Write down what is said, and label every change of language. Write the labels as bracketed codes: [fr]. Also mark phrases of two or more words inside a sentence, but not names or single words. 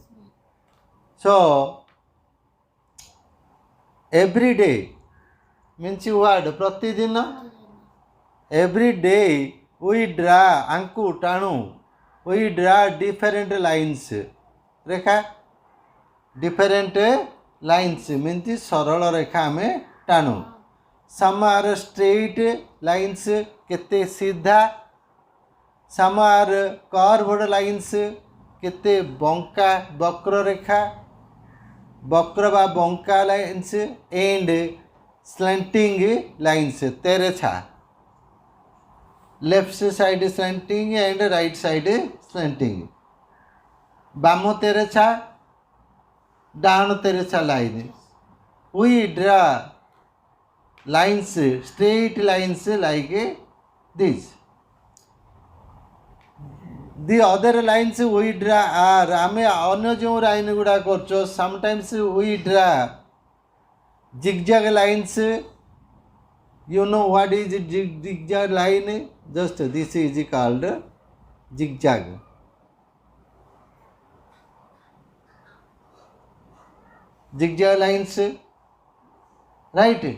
[en] So every day means what? Pratidina. Every day we draw [or] ଆଙ୍କୁ ଟାଣୁ. [en] We draw different lines. Rekha different lines means [or] ସରଳ ରେଖା ହମେଁ ଟାଣୁ. [en] Some are straight lines [or] କେତେ ସିଧା. [en] Some are curved lines [or] କେତେ ବଙ୍କା ବକ୍ର ରେଖା. ବକ୍ର ବା ବଙ୍କା [en] lines and slanting lines तेरछा. Left side slanting and right side slanting. [or] ବାମ ତେରଛା, ଡାନ ତେରଛା line. [en] We draw lines, straight lines like this. The other lines we draw are [or] ଆମେ ଅନ୍ୟ ଜୋ ଲାଇନ ଗୁଡ଼ା କରଛୋ. [en] Sometimes we draw zigzag lines. You know what is zigzag line? Just this is called zigzag. Zigzag lines, right?